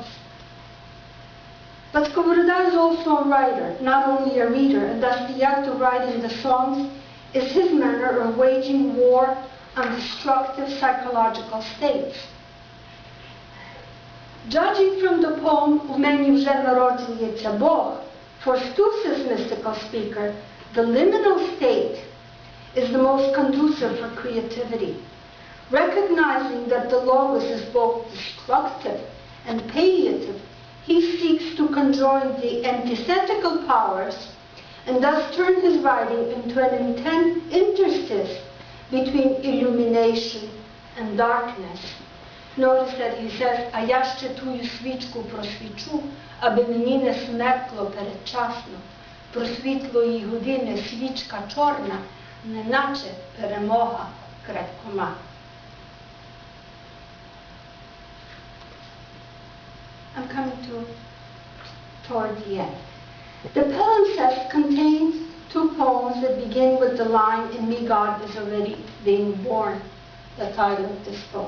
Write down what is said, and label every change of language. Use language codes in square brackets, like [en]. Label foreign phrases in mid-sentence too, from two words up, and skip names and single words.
[en] But Skovoroda is also a writer, not only a reader, and thus the act of writing the songs is his manner of waging war on destructive psychological states. Judging from the poem "У мені вже народжується Бог", for Stus's mystical speaker, the liminal state is the most conducive for creativity. Recognizing that the logos is both destructive and palliative, he seeks to conjoin the antithetical powers and thus turn his writing into an intense interstice between illumination and darkness. Notice that he says, [uk] "А я ще тую свічку просвічу, аби мені не смеркло передчасно. Про світлої години свічка чорна, неначе перемога крадькома." [en] I'm coming toward the end. The palimpsest contains two poems that begin with the line, "In me God is already being born," the title of this poem.